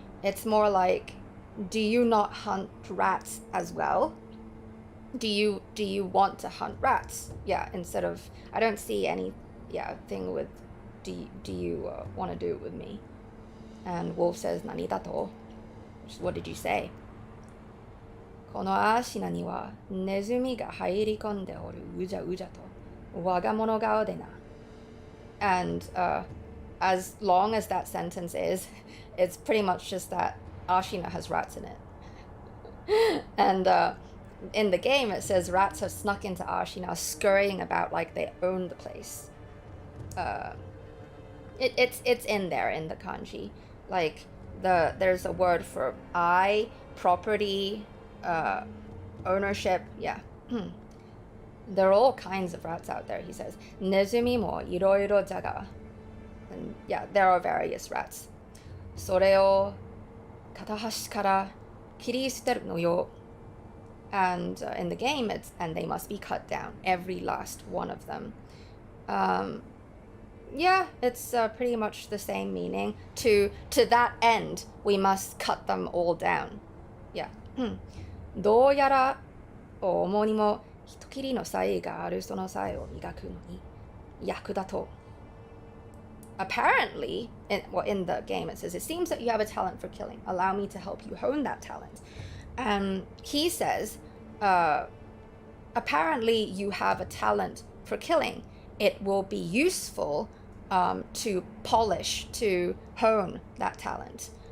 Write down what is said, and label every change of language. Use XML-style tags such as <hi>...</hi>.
<en>It's more like, do you not hunt rats as well? Do you want to hunt rats? Yeah, instead of, I don't see any thing with, do you want to do it with me? And Wolf says,</en> <ja>Nani dato?</ja> <en>What did you say?</en> <ja>このAshinaにはネズミが入り込んでおるうじゃうじゃと我が物顔でな.</ja> <en>And as long as that sentence is, it's pretty much just that Ashina has rats in it. And in the game it says rats have snuck into Ashina, scurrying about like they own the place. It's in there in the kanji. Like there's a word for property, ownership. Yeah. There are all kinds of rats out there, he says.</en> <ja>Nezumi mo iroiro jaga.</ja> <en>And yeah, there are various rats.</en> <ja>それを片端から切り捨てるのよ.</ja> <en>And in the game, it's and they must be cut down, every last one of them. Yeah, it's pretty much the same meaning. To that end, we must cut them all down. Yeah.</en> <ja>どうやら主にも人斬りの才があるその才を磨くのに役立とう.</ja> <en>Apparently, in the game it says, it seems that you have a talent for killing. Allow me to help you hone that talent. And he says, apparently you have a talent for killing. It will be useful to polish, to hone that talent.</en>